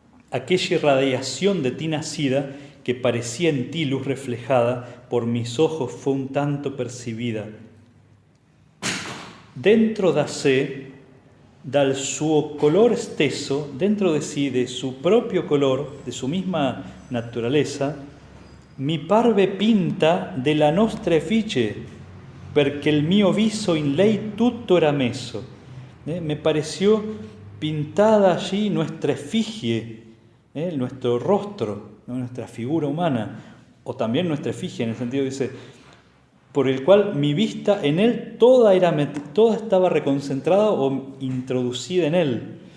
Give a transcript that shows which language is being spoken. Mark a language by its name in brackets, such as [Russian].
[Spanish] Aquella irradiación de ti nacida, que parecía en ti luz reflejada, por mis ojos fue un tanto percibida. [Italian] Dentro da sé, dal suo color stesso, [Spanish] dentro de sí, de su propio color, de su misma naturaleza, [Italian] mi parve pinta della nostra effigie, perché il mio viso in lei tutto era messo. [Spanish] Me pareció pintada allí nuestra efigie, nuestro rostro, ¿no? Nuestra figura humana, o también nuestra efigie, en el sentido, dice, por el cual mi vista en él toda estaba reconcentrada o introducida en él.